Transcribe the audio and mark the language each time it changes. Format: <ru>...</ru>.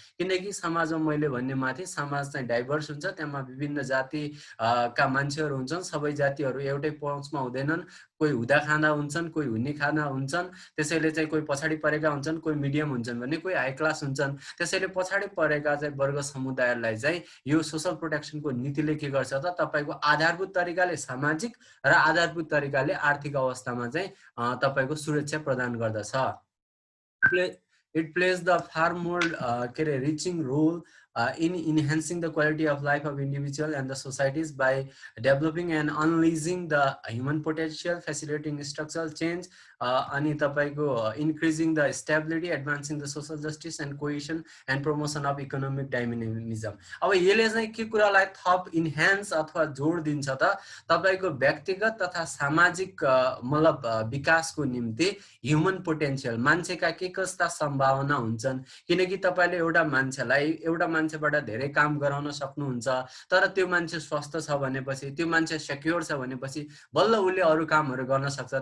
<ne>किनकि समाजमा मैले भन्ने माथि समाज चाहिँ डाइभर्स हुन्छ, त्यहाँ विभिन्न जाति का मान्छेहरू हुन्छन्, सबै जातिहरू एउटै पहुँचमा हुँदैनन्, कोही हुँदा खाँदा हुन्छन्, कोही हुने खाना हुन्छन्, त्यसैले चाहिँ कोही पछाडि परेका हुन्छन्, कोही मिडियम हुन्छन् भने कोही हाई क्लास हुन्छन्। त्यसैले पछाडि परेका चाहिँ वर्ग समुदायलाई चाहिँ यो सोशल प्रोटेक्सनको नीतिले के गर्छ त तपाईको आधारभूत तरिकाले सामाजिक र आधारभूत तरिकाले आर्थिक अवस्थामा चाहिँ तपाईको सुरक्षा प्रदान गर्दछ।</ne> <en>It plays the far more reaching role in enhancing the quality of life of individual and the societies by developing and unleashing the human potential, facilitating structural change,</en> <ne>अनि तपाईको</ne> <en>increasing the stability, advancing the social justice and cohesion and promotion of economic dynamism.</en> <ne>अब यसले चाहिँ के कुरालाई थप enhance अथवा जोड दिन्छ त तपाईको व्यक्तिगत तथा सामाजिक मतलब विकासको निम्ति ह्युमन पोटेन्शियल मान्छेका के कस्ता सम्भावना हुन्छन्। किनकि तपाईले एउटा मान्छेबाट धेरै काम गराउन सक्नुहुन्छ, तर त्यो मान्छे स्वस्थ छ भनेपछि, त्यो मान्छे सेक्युर छ भनेपछि बल्ल उले अरु कामहरु गर्न सक्छ।</ne>